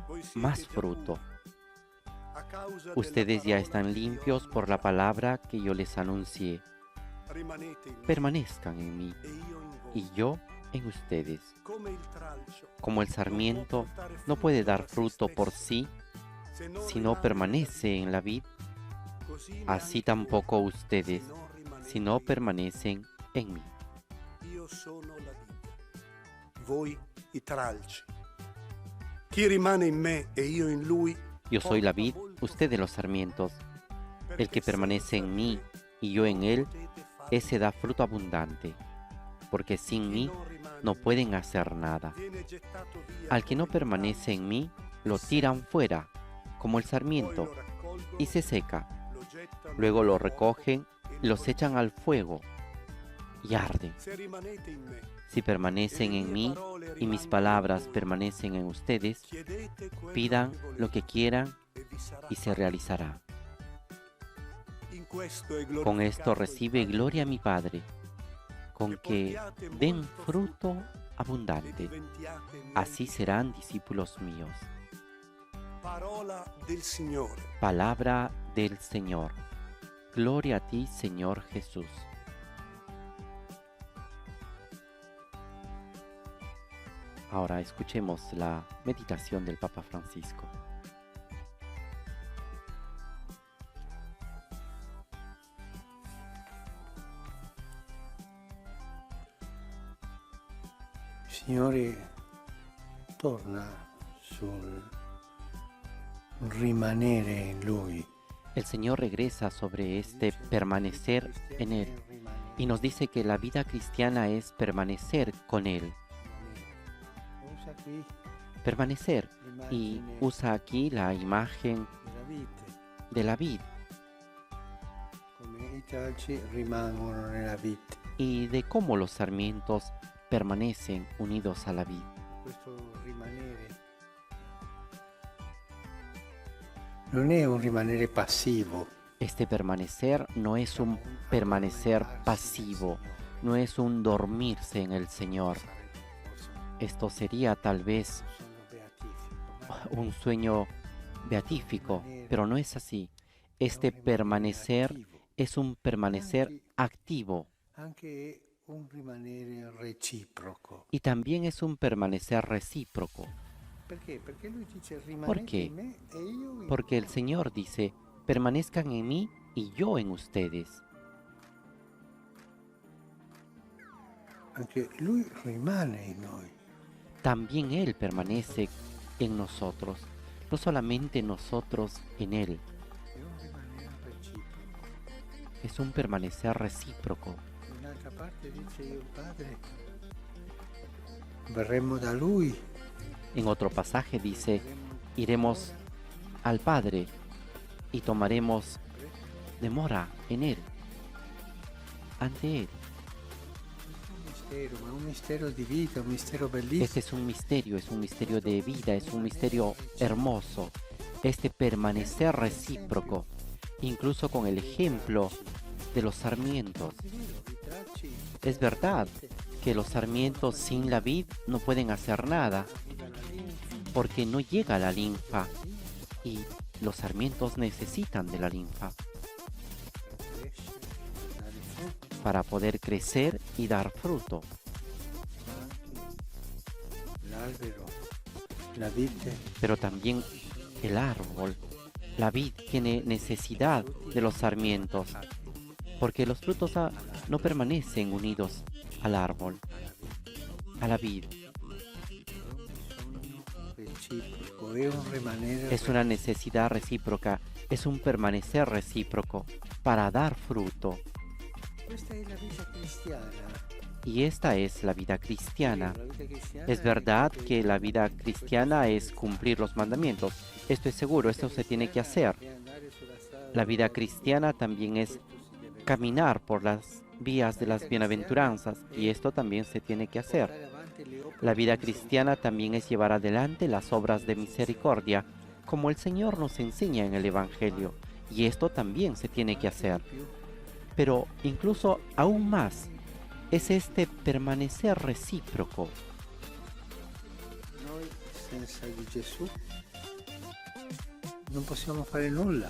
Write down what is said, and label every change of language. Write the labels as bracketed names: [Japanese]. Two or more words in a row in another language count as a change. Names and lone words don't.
[Italian] Voi siete [Spanish] más [Italian] già [Spanish] fruto. [Italian] puri, a causa [Spanish] Ustedes ya [Italian] della [Spanish] están [Italian] parola che io [Spanish] limpios [Italian] vi ho [Spanish] por la [Italian] detto. [Spanish] palabra que yo les anuncié. [Italian] Rimanete in me [Spanish] Permanezcan en mí [Italian] e io in voi. [Spanish] y yo en ustedes. [Italian] Come il tralcio [Spanish] Como el [Italian] non può [Spanish] sarmiento [Italian] portare [Spanish] no puede [Italian] frutto [Spanish] dar [Italian] da se [Spanish] fruto por [Italian] stesso, [Spanish] sí [Italian] se non [Spanish] si no [Italian] rimane [Spanish] permanece en la vid, [Italian] così [Spanish] así [Italian] neanche [Spanish] tampoco [Italian] voi, [Spanish] ustedes, [Italian] se non rimanete [Spanish] si no [Italian] in me. [Spanish] permanecen en mí. [Italian] Io sono la vite, voi i tralci. Chi rimane in me e io in lui, [Spanish] Yo soy la [Italian] porta [Spanish] vid, [Italian] molto [Spanish] ustedes los [Italian] frutto, [Spanish] sarmientos. [Italian] perché [Spanish] El que permanece [Italian] senza [Spanish] en mí [Italian] me [Spanish] y yo en él, [Italian] potete fare [Spanish] ese da fruto abundante, porque sin [Italian] Chi [Spanish] mí [Italian] non rimane [Spanish] no [Italian] in me [Spanish] pueden hacer nada. [Italian] viene gettato via [Spanish] Al que no [Italian] come il [Spanish] permanece en [Italian] tralcio, [Spanish] mí, lo tiran fuera, como el [Italian] poi [Spanish] sarmiento, [Italian] lo raccolgono, [Spanish] y se seca. [Italian] lo gettano [Spanish] Luego lo [Italian] nel fuoco [Spanish] recogen, [Italian] e [Spanish] los [Italian] bruciano. [Spanish] echan al fuego y arden. [Italian] Se rimanete in me, [Spanish] Si permanecen en mí y mis palabras permanecen en ustedes, [Italian] chiedete quello [Spanish] pidan [Italian] che volete [Spanish] lo que quieran [Italian] e vi sarà [Spanish] y se [Italian] fatto. [Spanish] realizará. [Italian] In questo è [Spanish] Con esto [Italian] glorificato il recibe Padre [Spanish] gloria [Italian] mio, [Spanish] mi Padre, con que [Italian] portiate [Spanish] den [Italian] molto [Spanish] fruto [Italian] e [Spanish] abundante. [Italian] diventiate miei [Spanish] Así [Italian] discepoli. [Spanish] serán discípulos míos. [Italian] Parola del Signore. [Spanish] Palabra del Señor. Gloria a ti, Señor Jesús. Ahora escuchemos la meditación del Papa Francisco. [Italian] Il Signore torna sul rimanere in Lui. [Spanish] El Señor regresa sobre este permanecer en Él y nos dice que la vida cristiana es permanecer con Él. [Italian] Usa qui [Spanish] Permanecer. Y [Italian] l'immagine [Spanish] usa aquí la imagen [Italian] della vite, [Spanish] de la vid [Italian] come i tralci rimangono nella vite. [Spanish] y de cómo los sarmientos permanecen unidos a la vid. [Italian] Questo rimanere non è un rimanere passivo, [Spanish] Este permanecer no es un permanecer pasivo, no es un dormirse en el Señor. Esto sería tal vez un sueño beatífico, pero no es así. Este permanecer es un permanecer activo [Italian] anche un rimanere reciproco. [Spanish] y también es un permanecer recíproco. [Italian] Perché? Perché lui dice rimanete [Spanish] ¿Por qué? [Italian] in me e io in [Spanish] Porque el [Italian] voi. [Spanish] Señor dice, permanezcan en mí y yo en ustedes. [Italian] anche Lui rimane in noi. [Spanish] también Él permanece en nosotros, no solamente nosotros en Él. [Italian] È un rimanere reciproco. [Spanish] Es un permanecer recíproco. [Italian] In un'altra parte dice io Padre, verremo da Lui, [Spanish] En otro pasaje dice, iremos al Padre y tomaremos demora en Él, ante Él. [Italian] un mistero, ma un mistero di vita, un mistero bellissimo. [Spanish] Este es un misterio de vida, es un misterio hermoso. Este permanecer recíproco, incluso con el ejemplo de los sarmientos. Es verdad que los sarmientos sin la vid no pueden hacer nada, porque no llega la linfa y los sarmientos necesitan de la linfa para poder crecer y dar fruto. [Italian] L'albero, la vite, [Spanish] Pero también el árbol, la vid, tiene necesidad de los sarmientos, porque los frutos no permanecen unidos al árbol, a la vid. [Italian] reciproco, è un rimanere. [Spanish] Es una necesidad recíproca, es un permanecer recíproco para dar fruto. [Italian] Questa è la vita cristiana. [Spanish] Y esta es la vida cristiana. [Italian] La vita cristiana [Spanish] Es verdad que la vida cristiana es cumplir los mandamientos. Esto es seguro, esto se tiene que hacer. [Italian] è andare sulla strada [Spanish] La vida cristiana también es caminar por las vías de las bienaventuranzas, y esto también se tiene que hacer. [Italian] portare avanti le opere [Spanish] La vida cristiana también es llevar adelante las obras de misericordia, como el Señor nos enseña en el Evangelio, y esto también se tiene que hacer. Pero incluso aún más, es este permanecer recíproco. [Italian] Noi senza di Gesù non possiamo fare nulla.